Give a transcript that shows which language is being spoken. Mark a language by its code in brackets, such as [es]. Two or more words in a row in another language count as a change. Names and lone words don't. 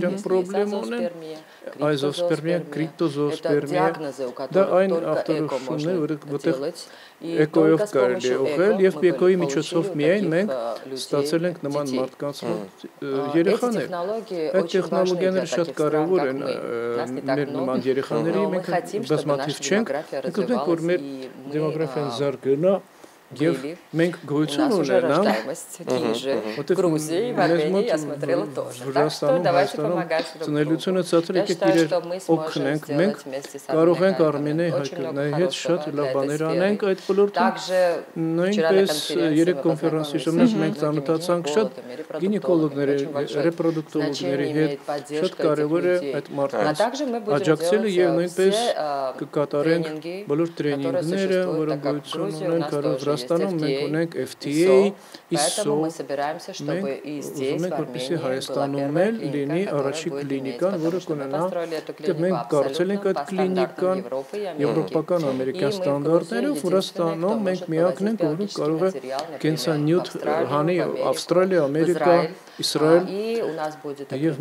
[hy] իրենք պրոբլեմ ունեն, այզոսպերմիա, կրիպտոզոսպերմիա, դա այն ախտորոշումներ, որտեղ էկոյով կարելի է ուղղել եւ էկոյի միջոցով միայն մենք ստացել ենք նման մարդկանց երեխաներ։ Այդ տեխնոլոգիաները շատ կարեւոր են մեր նման երեխաների, մենք բազմաթիվ չենք, մենք ուզում ենք որ մեր դեմոգրաֆիան զարգանա Եվ մենք գոյություն ունենանք, [ru] Грузии, в Армении я смотрела тоже. Так что давайте помогать друг другу. Я считаю, что мы сможем сделать вместе с Арменией очень много хорошего для этой сферы. Также вчера на конференции гинекологами значение имеет поддержка этих людей. А также мы будем делать все тренинги, которые существуют в Грузии, у нас тоже [hy] Ստանում մենք ունենք FTA, [ru] Поэтому мы собираемся, чтобы и здесь, в Армении, [hy] Հայաստանում էլ լինի առաջի կլինիկան, որը կունենա, դեռ մենք կարծել ենք այդ կլինիկան եվրոպական, ամերիկյան ստանդարտներով, Վրաստանում մենք միակն ենք, որը կարող է կենսանյութ հանի Ավստրալիա, Ամերիկա, Իսրայել, եւ